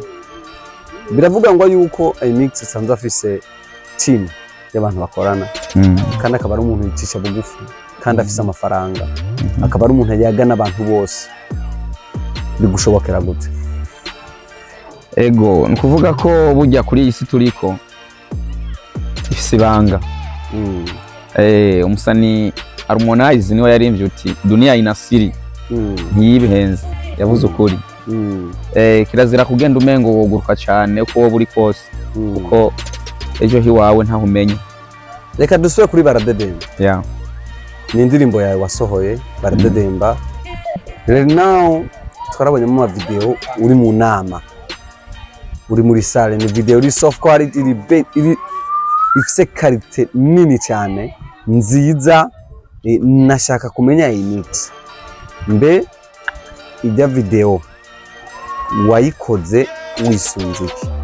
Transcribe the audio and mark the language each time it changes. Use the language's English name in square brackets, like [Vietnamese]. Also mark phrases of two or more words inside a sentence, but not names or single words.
[Rundi] Biravuga ngo yuko A-Mix sanzwe afise team y'abantu bakorana kandi akaba ari umuntu yicisha bugufi kandi afise amafaranga akaba ari umuntu yagana abantu bose. Bigushobokera gute? Ego nukuvuga ko burya kuri iyi si turiko ifise ibanga. Umusani Harmonize niwe yarimvye uti [Swahili] dunia ina siri [Rundi] ntiyibihenze yavuze ukuri. Kirazira kugenda umengo woguruka cyane uko wowe uri kose kuko ejo hiwawe ntaho umenye. Reka dusubire kuri Baradedemba. Ni indirimbo yawe wasohoye Baradedemba. [English] Right now [Rundi] twarabonye mu video uri mu nama uri muri salle, ni video iri [English] soft quality [Rundi] iri ifise quality nini cyane nziza. Nashaka kumenya A-Mix mbe ijya video wayikoze wisunze iki?